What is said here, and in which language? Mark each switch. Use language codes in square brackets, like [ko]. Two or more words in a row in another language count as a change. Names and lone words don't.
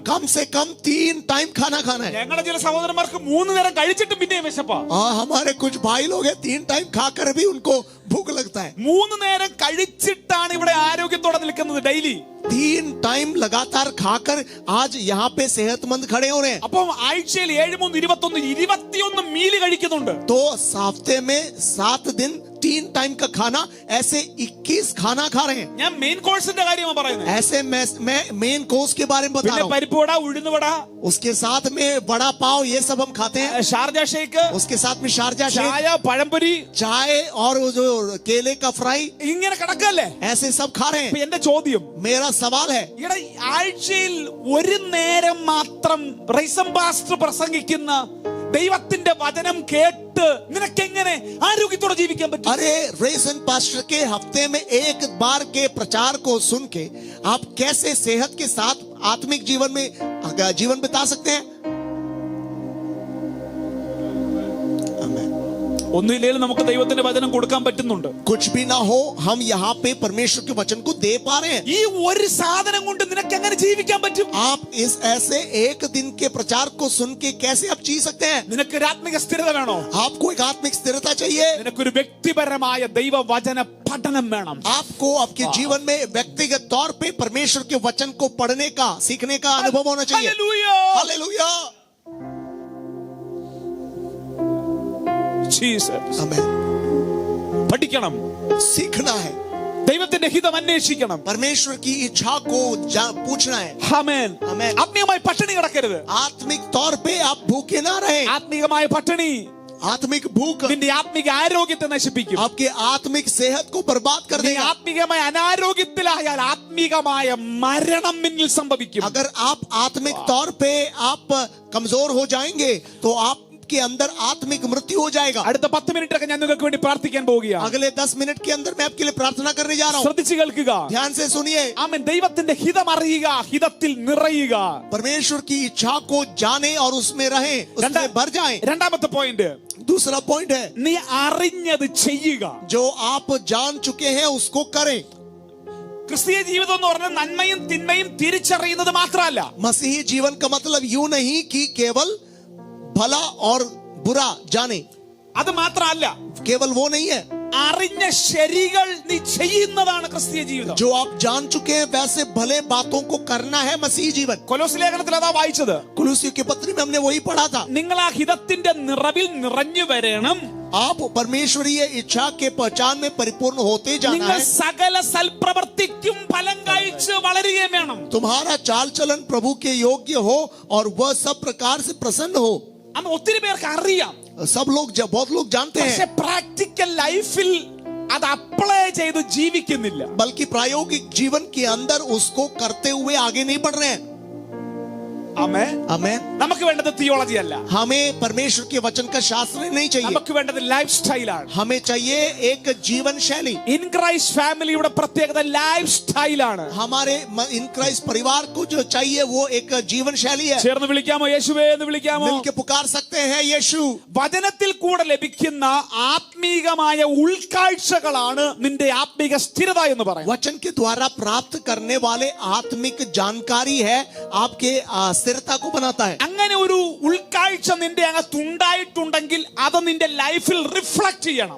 [hi] कम से कम 3 टाइम खाना खाना है. [ml] ഞങ്ങളുടെ ചില സഹോദരന്മാർക്ക് 3 നേരം കഴിച്ചിട്ട് പിന്നെയും വിശപ്പാ. [hi] हमारे कुछ भाई लोग हैं 3 टाइम खाकर भी उनको भूख लगता है. [ml] 3 നേരം കഴിച്ചിട്ടാണ് ഇവിടെ ആരോഗ്യത്തോടെ നിൽക്കുന്നത് ഡെയിലി. [hi] 3 टाइम लगातार खाकर आज यहाँ पे सेहतमंद खड़े हो रहे हैं. [ml] അപ്പം ആഴ്ചയിൽ 7 3 21 മീല് കഴിക്കുന്നുണ്ട്. [hi] तो हफ्ते में 7 दिन 3 टाइम का खाना, ऐसे 21 खाना खा रहे हैं. [ml] ഞാൻ [en] main course [ml] കാര്യമാണ് പറയുന്നത്. [hi] ऐसे मैं [en] main course [hi] के बारे में बता [ml] പിന്നെ [hi] रहा हूँ. [ml] പരിപ്പുവട, ഉഴുന്നുവട, [hi] उसके साथ में बड़ा पाव, ये सब हम खाते हैं. [ml] ഷാർജ ഷേക്ക്, [hi] उसके साथ में शारजा शेक, [ml] ചായ, പഴംപൊരി, [hi] चाय और वो जो केले का फ्राई, [ml] ഇങ്ങനെ കിടക്കല്ലേ. [hi] ऐसे सब खा रहे [ml] അപ്പൊ [hi] हैं. [ml] എന്റെ ചോദ്യം, [hi] मेरा सवाल है, [ml] ഇവിടെ ആഴ്ചയിൽ ഒരു നേരം മാത്രം റൈസം പാസ്റ്റർ പ്രസംഗിക്കുന്ന ദൈവത്തിന്റെ വചനം കേട്ട് നിനക്കെങ്ങനെ ആരോഗ്യത്തോടെ ജീവിക്കാൻ പറ്റും? [hi] अरे रेसन पास्टर के हफ्ते में एक बार के प्रचार को सुन के आप कैसे सेहत के साथ आत्मिक जीवन में जीवन बिता सकते हैं? [ml] ഒന്നുമില്ലെങ്കിലും നമുക്ക് ദൈവത്തിന്റെ വചനം കൊടുക്കാൻ പറ്റുന്നുണ്ട്. [hi] कुछ भी ना हो, हम यहाँ पे परमेश्वर के वचन को दे पा रहे हैं. [ml] ഈ ഒരു സാധനം കൊണ്ട് നിനക്ക് എങ്ങനെ ജീവിക്കാൻ പറ്റും? [hi] आप इस ऐसे एक दिन के प्रचार को सुन के कैसे आप जी सकते हैं? [ml] നിനക്ക് ഒരു ആത്മിക സ്ഥിരത വേണോ? [hi] आपको एक आत्मिक स्थिरता चाहिए. [ml] നിനക്കൊരു വ്യക്തിപരമായ ദൈവവചന പഠനം വേണം. [hi] आपको आपके जीवन में व्यक्तिगत तौर पे परमेश्वर के वचन को पढ़ने का, सीखने का अनुभव होना चाहिए. [ml] ഹല്ലേലൂയ. [hi] हालेलुया. [ml] ജീസസ്. [hi] आमेन. [ml] പഠിക്കണം. [hi] सीखना है. [ml] ദൈവത്തിന്റെ ഹിതം അന്വേഷിക്കണം. [hi] परमेश्वर की इच्छा को पूछना है. [ml] ആമേൻ. ആമേൻ. ആത്മീയമായ പട്ടിണി കിടക്കരുത്. [hi] आत्मिक तौर पे आप भूखे ना रहे. [ml] ആത്മീയമായ പട്ടിണി [hi] आत्मिक भूख [ml] നിന്റെ ആത്മിക ആരോഗ്യത്തെ നശിപ്പിക്കും. [hi] आपके आत्मिक सेहत को बर्बाद कर [ml] നീ [hi] देगा. [ml] ആത്മീയമായ അനാരോഗ്യത്തിലായാൽ ആത്മീകമായ മരണം നിന്നിൽ സംഭവിക്കും. [hi] अगर आप आत्मिक तौर पे आप कमजोर हो जाएंगे तो आपके अंदर आत्मिक मृत्यु हो जाएगा. [ml] അടുത്ത 10 മിനിറ്റ് ഒക്കെ ഞാൻ നിങ്ങൾക്ക് വേണ്ടി പ്രാർത്ഥിക്കാൻ പോവുകയാണ്. [hi] अगले 10 मिनट के अंदर मैं आपके लिए प्रार्थना करने जा रहा हूँ. [ml] ശ്രദ്ധിച്ചു കേൾക്കുക. [hi] ध्यान से सुनिए. [ml] ആമേൻ. ദൈവത്തിന്റെ ഹിതം അറിയുക, ഹിതത്തിൽ നിറയുക. [hi] परमेश्वर की इच्छा को जाने और उसमें रहें, उसमें भर जाएं. [ml] രണ്ടാമത്തെ പോയിന്റ്, [hi] दूसरा पॉइंट है, [ml] നീ അറിഞ്ഞത് ചെയ്യുക. [hi] जो आप जान चुके हैं उसको करें. [ml] ക്രിസ്തീയ ജീവിതം എന്ന് പറഞ്ഞാൽ നന്മയും തിന്മയും തിരിച്ചറിയുന്നത് മാത്രമല്ല. [hi] मसीही जीवन का मतलब यूं नहीं कि केवल भला और बुरा जाने, [ml] അത് മാത്രമല്ല, [hi] केवल वो नहीं है. [ml] അറിഞ്ഞ ശരികൾ നീ ചെയ്യുന്നതാണ് ക്രിസ്തീയ ജീവിതം. [hi] जो आप जान चुके हैं वैसे भले बातों को करना है मसीही जीवन. [ml] കൊലോസ് ലേഖനത്തിൽ അതാ വായിച്ചത്. [hi] कुलुसियों की पत्री में हमने वही पढ़ा था. [ml] നിങ്ങൾ ആ ഹിതത്തിന്റെ നിറവിൽ നിറഞ്ഞു വരണം. [hi] आप परमेश्वरीय इच्छा के पहचान में परिपूर्ण होते जाना [ml] നിങ്ങൾ [hi] है. [ml] സകല സൽപ്രവൃത്തിക്കും ഫലം കഴിച്ച് വളരുകയും വേണം. [hi] तुम्हारा चाल चलन प्रभु के योग्य हो और वह सब प्रकार से प्रसन्न हो. [ml] അന്ന് ഒത്തിരി പേർക്ക് അറിയാം, [hi] सब लोग बहुत लोग जानते [ml] പക്ഷെ [hi] हैं, [en] practical life [ml] അത് അപ്ലൈ ചെയ്ത് ജീവിക്കുന്നില്ല. [hi] बल्कि प्रायोगिक जीवन के अंदर उसको करते हुए आगे नहीं बढ़ रहे हैं. [ml] ആമേൻ. [hi] आमेन। [ml] നമുക്ക് വേണ്ടത് തിയോളജി അല്ല, [hi] हमें परमेश्वर के वचन का शास्त्र नहीं चाहिए, [ml] നമുക്ക് വേണ്ടത് [en] life style. [hi] हमें चाहिए एक जीवन शैली। [ml] ഇൻ ക്രൈസ്റ്റ് ഫാമിലിയുടെ പ്രത്യേകത [en] life style. [hi] हमारे इन क्राइस्ट परिवार को जो चाहिए वो एक जीवन शैली है। [ml] ചേർന്ന് വിളിക്കാമോ? യേശുവേ എന്ന് വിളിക്കാമോ? [hi] मिलके पुकार सकते हैं यीशु। [ml] വചനത്തിൽ കൂടെ ലഭിക്കുന്ന ആത്മീകമായ ഉൾക്കാഴ്ചകളാണ് നിന്റെ ആത്മീക സ്ഥിരത എന്ന് പറയുന്നത്. [hi] वचन के द्वारा प्राप्त करने वाले आत्मिक जानकारी है आपके स्थिरता को बनाता है। [ml] അങ്ങനെ ഒരു ഉൾക്കാഴ്ച നിന്റെ അകത്തുണ്ടായിട്ടുണ്ടെങ്കിൽ അത് നിന്റെ ലൈഫിൽ റിഫ്ലക്ട് ചെയ്യണം.